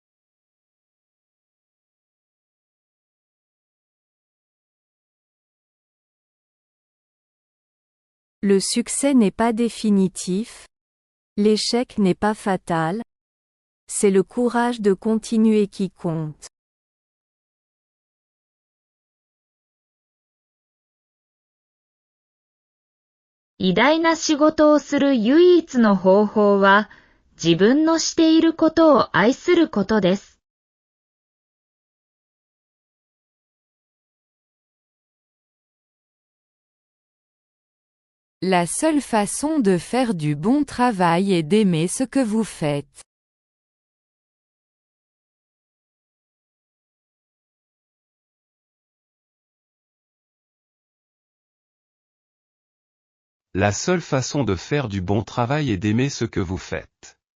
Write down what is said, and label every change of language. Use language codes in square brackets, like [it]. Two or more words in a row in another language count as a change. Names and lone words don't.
[fr] Le succès n'est pas définitif, l'échec n'est pas fatal, c'est le courage de continuer qui compte. [ja] 偉大な仕事をする唯一の方法は、自分のしていることを愛することです。 [fr] La seule façon de faire du bon travail est d'aimer ce que vous faites. La seule façon de faire du bon travail est d'aimer ce que vous faites.